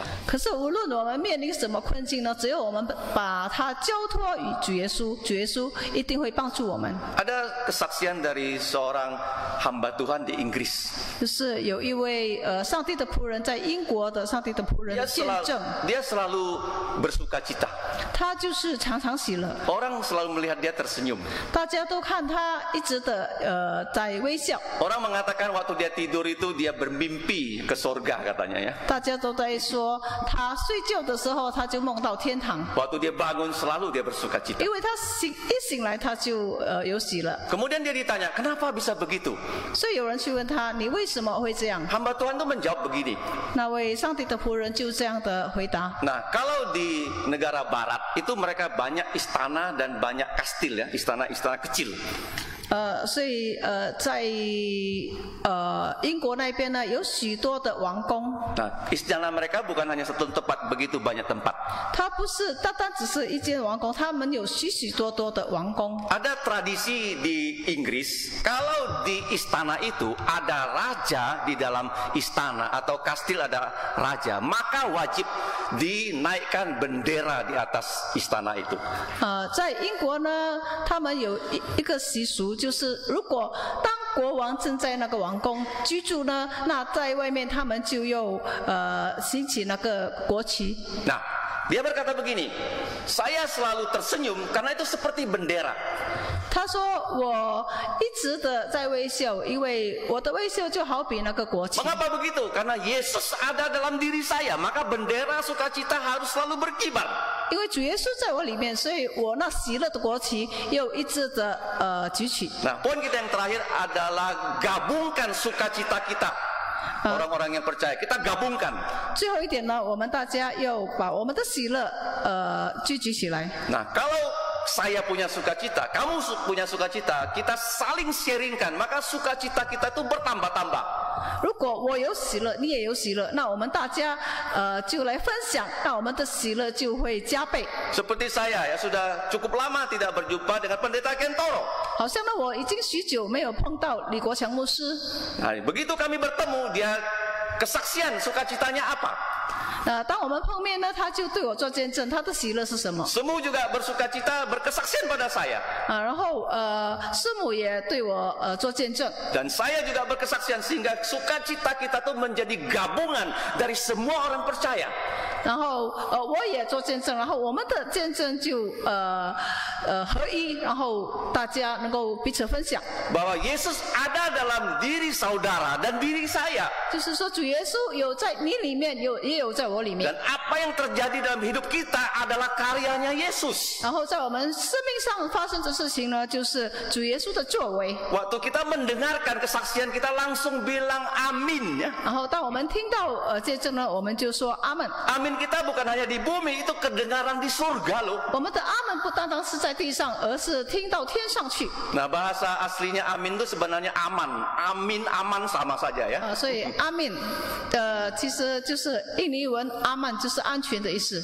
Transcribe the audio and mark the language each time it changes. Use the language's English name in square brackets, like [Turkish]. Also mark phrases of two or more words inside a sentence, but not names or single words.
[Chinese] 可是无论我们面临什么困境呢，只有我们把它交托于主耶稣，主耶稣一定会帮助我们。 [Indonesian] Ada kesaksian dari seorang hamba Tuhan di Inggris. [Chinese] 就是有一位上帝的仆人，在英国的上帝的仆人的见证， [Indonesian] dia selalu bersuka cita. [Chinese] 他就是常常喜乐， [Indonesian] Orang selalu melihat dia tersenyum. [Chinese] 大家都看他一直的在微笑， [Indonesian] Orang mengatakan waktu dia tidur itu dia bermimpi ke surga katanya ya. [Chinese] 大家都在说他睡觉的时候他就梦到天堂， [Indonesian] Waktu dia bangun selalu dia bersuka cita. [Chinese] 因为他一醒来他就有喜乐， [Indonesian] Kemudian dia ditanya, kenapa bisa begitu? [Chinese] 所以有人去问他，你为什么会这样？ [Indonesian] Hamba Tuhan itu menjawab begini. [Chinese] 那位上帝的仆人就这样的回答。 [Indonesian] Nah, kalau di negara barat itu mereka banyak istana dan banyak kastil ya, istana-istana kecil. [Chinese] 所以在英国那边呢，有许多的王宫。 [Indonesian] Nah, istana mereka bukan hanya satu tempat, begitu banyak tempat. [Chinese] 它不是单单只是一间王宫，他们有许许多多的王宫。 [Indonesian] Ada tradisi di Inggris, kalau di istana itu ada raja di dalam istana atau kastil ada raja, maka wajib dinaikkan bendera di atas istana itu. [Chinese] 在英国呢，他们有一个习俗，就是如果当国王正在那个王宫居住呢，那在外面他们就又兴起那个国旗。 [Indonesian] Nah, dia berkata begini, saya selalu tersenyum karena itu seperti bendera. [Chinese] 他说：“我一直的在微笑，因为我的微笑就好比那个国旗。 [Indonesian] Mengapa begitu? Karena Yesus ada dalam diri saya, maka bendera sukacita harus selalu berkibar. [Chinese] 因为主耶稣在我里面，所以我那喜乐的国旗又一直的举起。 [Indonesian] Nah, poin kita yang terakhir adalah gabungkan sukacita kita. Orang-orang yang percaya, kita gabungkan. [Chinese] 最后一点呢，我们大家要把我们的喜乐聚集起来。 [Indonesian] Nah, kalau saya punya sukacita, kamu punya sukacita, kita saling sharingkan, maka sukacita kita itu bertambah-tambah. [Chinese] 如果我有喜乐，你也有喜乐，那我们大家就来分享，那我们的喜乐就会加倍。 [Indonesian] Seperti saya ya, sudah cukup lama tidak berjumpa dengan pendeta Kentoro. [Chinese] 好像呢，我已经许久没有碰到李国强牧师。 [Indonesian] Nah, begitu kami bertemu, dia kesaksian sukacitanya apa? [Chinese] 当我们碰面呢，他就对我做见证，他的喜乐是什么？ [Indonesian] Semua juga bersukacita berkesaksian pada saya. [Chinese] 然后师母也对我做见证。 [Indonesian] Dan saya juga berkesaksian sehingga sukacita kita tuh menjadi gabungan dari semua orang percaya. [Chinese] 然后我也做见证，然后我们的见证就合一，然后大家能够彼此分享。 [Indonesian] Bahwa Yesus ada dalam diri saudara dan diri saya. [Chinese] 就是说，主耶稣有在你里面，也有在我里面。 [Indonesian] Dan apa yang terjadi dalam hidup kita adalah karyanya Yesus. [Chinese] 然后在我们生命上发生的事情呢，就是主耶稣的作为。 [Indonesian] Waktu kita mendengarkan kesaksian kita langsung bilang amin ya. [Chinese] 然后当我们听到见证呢，我们就说阿门。 [Indonesian] Amin kita bukan hanya di bumi, itu kedengaran di surga loh. [Chinese] 我们的阿门不单单是在地上，而是听到天上去。 [Indonesian] Nah, bahasa aslinya amin itu sebenarnya aman. Amin, aman sama saja ya. [Chinese] 所以阿门其实就是印尼文阿曼就是安全的意思。